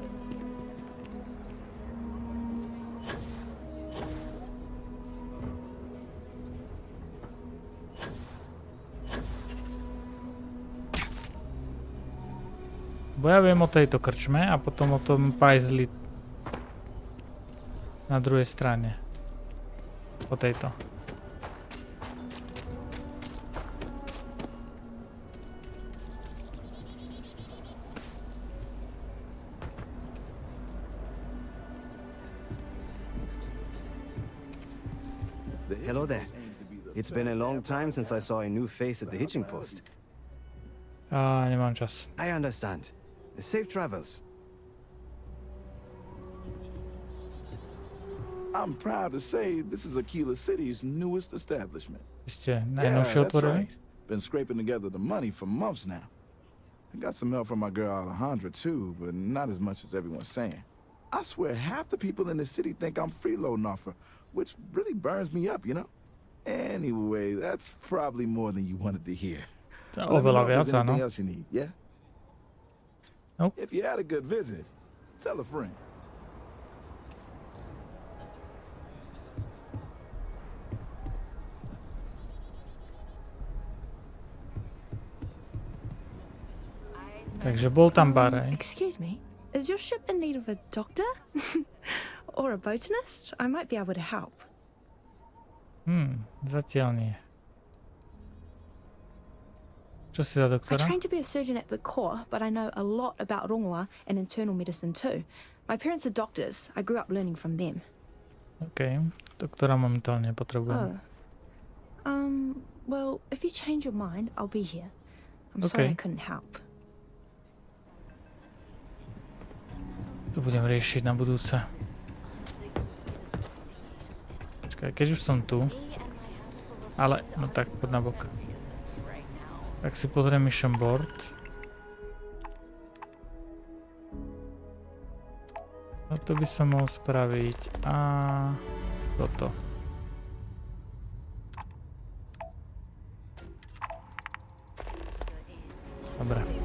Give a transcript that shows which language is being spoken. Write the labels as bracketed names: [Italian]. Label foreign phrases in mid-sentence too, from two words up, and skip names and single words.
[Slovak] Bo ja viem o tejto krčme a potom o tom pajzli na druhej strane. O tejto. [English] Hello there. It's been a long time since I saw a new face at the hitching post. [Slovak] Nemám čas. [English] I understand. Safe travels. I'm proud to say this is Aquila City's newest establishment. [Slovak] Ste najnovšie otvorili? [English] Been scraping together the money for months now. I got some help from my girl Alejandra too, but not as much as everyone's saying. I swear half the people in the city think I'm freeloading off her, which really burns me up, you know? Anyway, that's probably more than you wanted to hear. [Slovak] Oveľa viac, áno. [English] Anything else you need, yeah? Nope. If you had a good visit, tell a friend. [Slovak] Takže bol tam bar, hej. [English] Excuse me, is your ship in need of a doctor? Or a botanist? I might be able to help. [Slovak] Zatiaľ nie. Čo si za doktora? [English] I trained to be a surgeon at the Corps, but I know a lot about rongoa and internal medicine too. My parents are doctors. I grew up learning from them. [Slovak] OK, doktora momentálne potrebujem. [English] Well, if you change your mind, I'll be here. I'm sorry I couldn't help. [Slovak] To budem riešiť na budúce. Počkaj, keď už som tu. Ale, no tak, poď na bok. Tak si pozriem [English] mission board. [Slovak] No to by som mohol spraviť. A toto. Dobre.